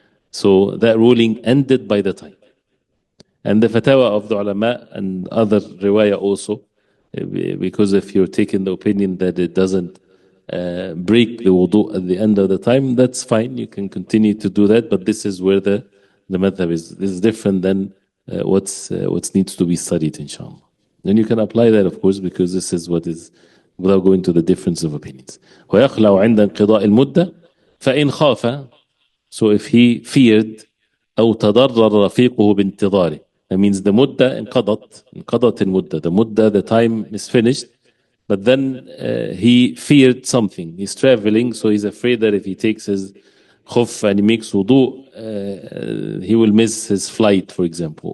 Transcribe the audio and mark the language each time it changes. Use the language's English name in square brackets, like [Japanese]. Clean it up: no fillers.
[English] So that ruling ended by the time. And the fatwa of the ulama and other riwayah also, because if you're taking the opinion that it doesn't break the wudu at the end of the time, that's fine. You can continue to do that, but this is where the madhab is. This is different than what's needs to be studied, inshallah. Then you can apply that, of course, because this is what is, without going to the difference of opinions. [Arabic] ويخلع عند انقضاء المدة فإن خاف. [English] So if he feared [Arabic] أو تضرر رفيقه بانتظاره. [English] That means the مدة [Arabic] انقضت المدة. [English] The مدة, the time is finished. But then he feared something. He's traveling, so he's afraid that if he takes his khuf and he makes wudu, he will miss his flight, for example.